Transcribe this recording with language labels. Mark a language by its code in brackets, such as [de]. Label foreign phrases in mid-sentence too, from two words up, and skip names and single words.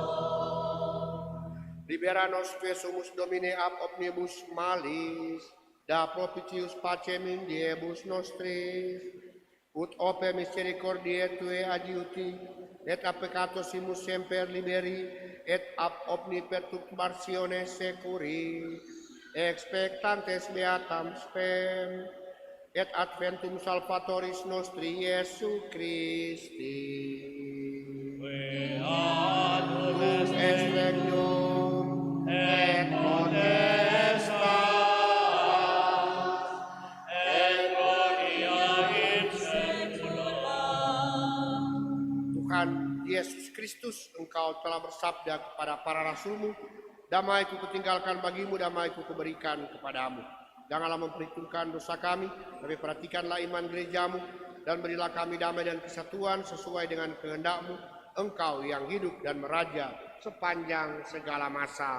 [la] Libera nos sumus Domine ab omnibus malis, da propitius pacem in diebus nostris, ut ope misericordiae Tue adiuti, et a peccatosimus semper liberi, et ab omni perturbatione securi, expectantes beatam spem, et adventum salvatoris nostri Iesu Christi. Beatus Est regnum et potestas et gloria in saecula. [id] Tuhan Yesus Kristus, Engkau telah bersabda kepada para rasul-Mu, damai-Ku kutinggalkan bagimu, damai-Ku kuberikan kepadamu. Janganlah memperhitungkan dosa kami, tapi perhatikanlah iman gereja-Mu, dan berilah kami damai dan kesatuan sesuai dengan kehendak-Mu, Engkau yang hidup dan meraja sepanjang segala masa.